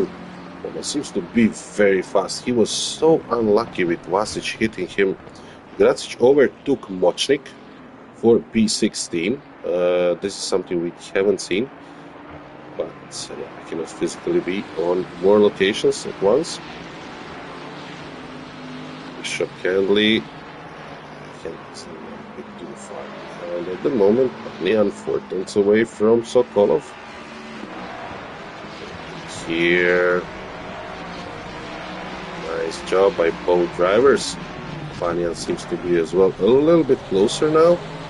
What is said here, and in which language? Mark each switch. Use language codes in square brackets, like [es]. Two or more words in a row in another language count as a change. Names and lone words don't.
[en] Well, seems to be very fast. He was so unlucky with Vasic hitting him. Gracic overtook Mochnik for P16. This is something we haven't seen, but I cannot physically be on more locations at once. Bishop Handley. Handley's a bit too far behind at the moment. Neon 4 tenths away from Sokolov. Here. Nice job by both drivers. Panyan seems to be as well a little bit closer now.